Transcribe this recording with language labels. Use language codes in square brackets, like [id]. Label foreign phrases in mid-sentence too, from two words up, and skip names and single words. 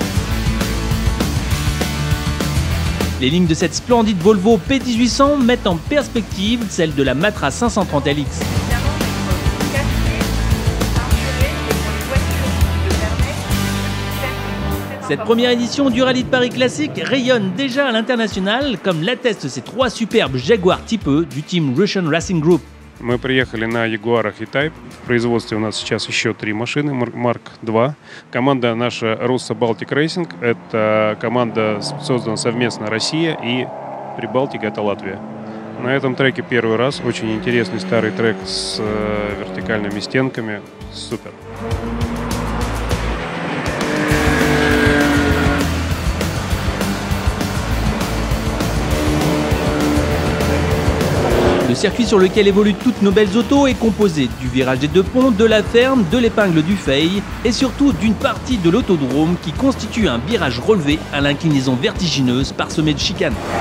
[fr] Les lignes de cette splendide Volvo P1800 mettent en perspective celle de la Matra 530 LX. Cette première édition du Rallye de Paris classique rayonne déjà à l'international, comme l'attestent ces trois superbes Jaguar Type E du team Russian Racing Group. [ru] Мы приехали на Jaguar E-Type. В производстве у нас сейчас еще 3 машины, Mark II. Команда наша Russo Baltic Racing. Это команда создана совместно Россия и Прибалтика, это Латвия. На этом треке первый раз. Очень интересный старый трек с вертикальными стенками. Супер. [fr] Le circuit sur lequel évoluent toutes nos belles autos est composé du virage des deux ponts, de la ferme, de l'épingle du Fay et surtout d'une partie de l'autodrome qui constitue un virage relevé à l'inclinaison vertigineuse parsemée de chicanes.